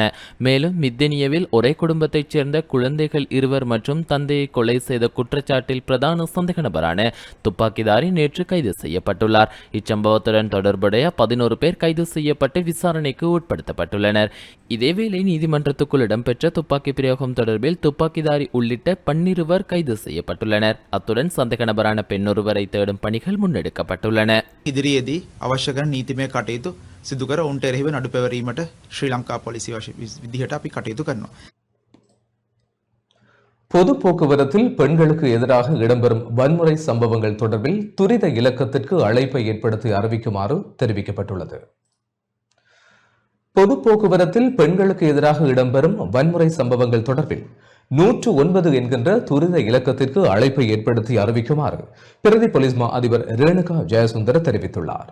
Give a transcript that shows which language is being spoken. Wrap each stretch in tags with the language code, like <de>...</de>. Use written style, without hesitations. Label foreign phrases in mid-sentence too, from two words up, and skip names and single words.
<ta>மேலும் மித்தனியவில் ஒரே குடும்பத்தைச் சேர்ந்த குழந்தைகள் மற்றும் தந்தையை கொலை செய்த குற்றச்சாட்டில் பிரதான சந்தேக நபரான துப்பாக்கிதாரி நேற்று கைது செய்யப்பட்டுள்ளார். இச்சம்பவத்துடன் தொடர்புடைய 11 பேர் கைது செய்யப்பட்டு விசாரணைக்கு உட்படுத்தப்பட்டுள்ளனர். இதேவேளை நீதிமன்றத்துக்குள் இடம்பெற்ற துப்பாக்கி பிரயோகம் தொடர்பில் துப்பாக்கிதாரி உள்ளிட்ட 12 கைது செய்யப்பட்டுள்ளனர். அத்துடன் சந்தேக நபரான பெண்ணொருவரை தேடும் பணிகள் முன்னெடுக்கப்பட்டுள்ளன.</ta> <si>ඉදිරියේදී අවශ්‍ය කරන නීතිමය කටයුතු සිදු කර ඔවුන්ට එරෙහිව නඩු පැවරීමට ශ්‍රී ලංකා පොලිසිය විදිහට අපි කටයුතු කරනවා.</si> <ta>பொது போக்குவரத்தில் பெண்களுக்கு எதிராக இடம்பெறும் வன்முறை சம்பவங்கள் தொடர்பில் துரித இலக்கத்திற்கு அழைப்பை ஏற்படுத்தி அறிவிக்குமாறு தெரிவிக்கப்பட்டுள்ளது. பொது போக்குவரத்தில் பெண்களுக்கு எதிராக இடம்பெறும் வன்முறை சம்பவங்கள் தொடர்பில் 109 என்கின்ற துரித இலக்கத்திற்கு அழைப்பை ஏற்படுத்தி அறிவிக்குமாறு பிரதி போலீஸ் மா அதிபர் ரேணுகா ஜெயசுந்தர தெரிவித்துள்ளார்.</ta>